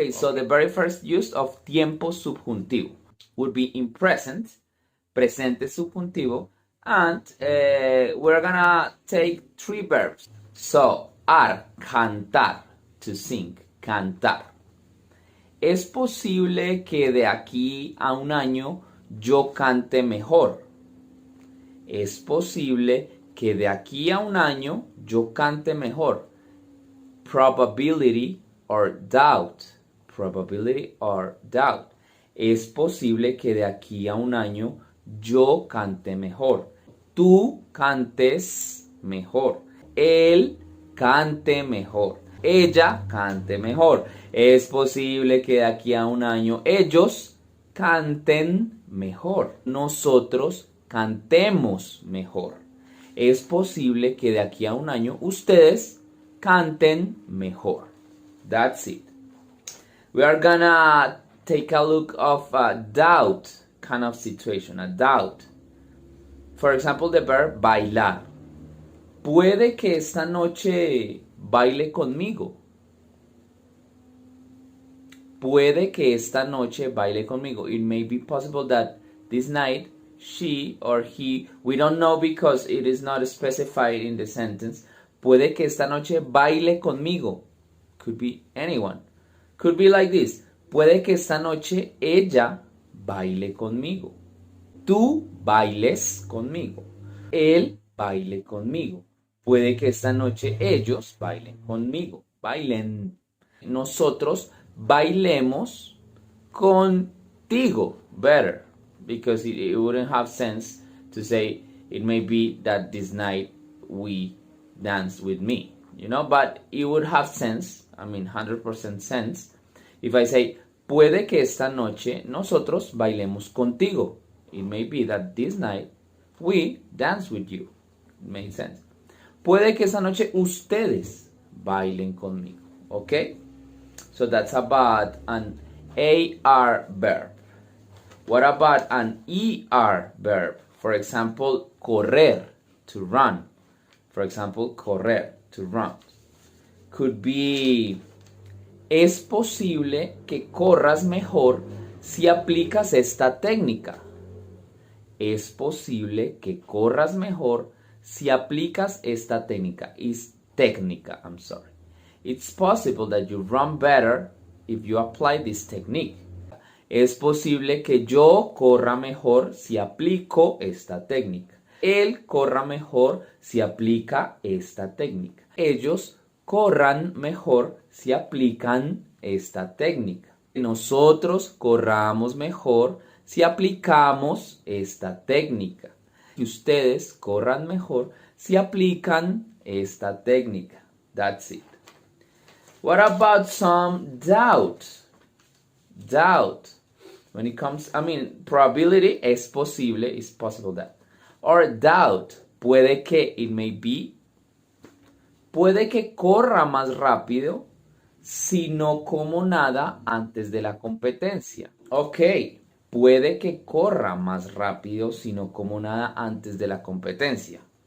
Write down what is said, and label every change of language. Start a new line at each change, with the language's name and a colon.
English: Okay, so the very first use of
Spanish: tiempo subjuntivo
English: would be in present,
Spanish: presente subjuntivo,
English: and we're gonna take three verbs. So, cantar, to sing, cantar.
Spanish: Es posible que de aquí a un año yo cante mejor. Es posible que de aquí a un año yo cante mejor.
English: Probability or doubt. Probability or doubt.
Spanish: Es posible que de aquí a un año yo cante mejor. Tú cantes mejor. Él cante mejor. Ella cante mejor. Es posible que de aquí a un año ellos canten mejor. Nosotros cantemos mejor. Es posible que de aquí a un año ustedes canten mejor.
English: That's it. We are gonna take a look of a doubt kind of situation, a doubt. For example, the verb bailar.
Spanish: Puede que esta noche baile conmigo. Puede que esta noche baile conmigo.
English: It may be possible that this night she or he, we don't know because it is not specified in the sentence.
Spanish: Puede que esta noche baile conmigo.
English: Could be anyone. Could be like this.
Spanish: Puede que esta noche ella baile conmigo. Tú bailes conmigo. Él baile conmigo. Puede que esta noche ellos bailen conmigo. Bailen. Nosotros bailemos contigo.
English: Better. Because it wouldn't have sense to say it may be that this night we dance with me, you know, but it would have sense, 100% sense, if I say,
Spanish: puede que esta noche nosotros bailemos contigo.
English: It may be that this night we dance with you. It makes sense.
Spanish: Puede que esta noche ustedes bailen conmigo, okay?
English: So that's about an AR verb. What about an ER verb? For example, correr, to run. For example, correr, to run. Could be,
Spanish: es posible que corras mejor si aplicas esta técnica. Es posible que corras mejor si aplicas esta técnica.
English: Is técnica, I'm sorry. It's possible that you run better if you apply this technique.
Spanish: Es posible que yo corra mejor si aplico esta técnica. Él corra mejor si aplica esta técnica. Ellos corran mejor si aplican esta técnica. Nosotros corramos mejor si aplicamos esta técnica. Y ustedes corran mejor si aplican esta técnica.
English: That's it. What about some doubt? Doubt. When it comes, probability
Spanish: es posible,
English: is possible that. Or doubt,
Spanish: puede que,
English: it may be,
Spanish: puede que corra más rápido si no como nada antes de la competencia. Ok, puede que corra más rápido si no como nada antes de la competencia.